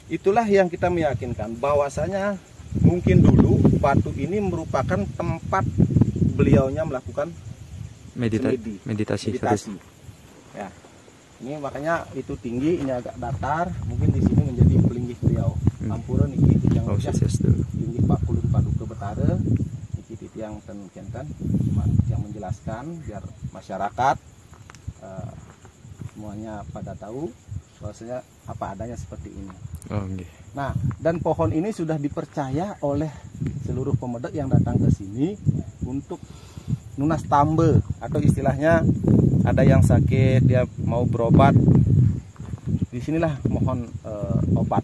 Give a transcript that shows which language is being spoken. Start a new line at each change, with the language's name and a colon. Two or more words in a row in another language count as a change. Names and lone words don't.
Indonesian: Itulah yang kita meyakinkan bahwasanya mungkin dulu batu ini merupakan tempat beliaunya melakukan Meditasi. meditasi. Ya. Ini makanya itu tinggi, ini agak datar, mungkin di sini menjadi pelinggih beliau. Ampura niki yang
Balinese: Oh, Swastiastu.
Indonesian: tinggi 40 Paduka Betara, niki yang tenkenkan yang menjelaskan biar masyarakat semuanya pada tahu bahwasanya apa adanya seperti ini.
Balinese: Oh, nggih.
Indonesian: Nah, dan pohon ini sudah dipercaya oleh seluruh pemuda yang datang ke sini untuk nunas tambe, atau istilahnya ada yang sakit dia mau berobat, disinilah mohon obat.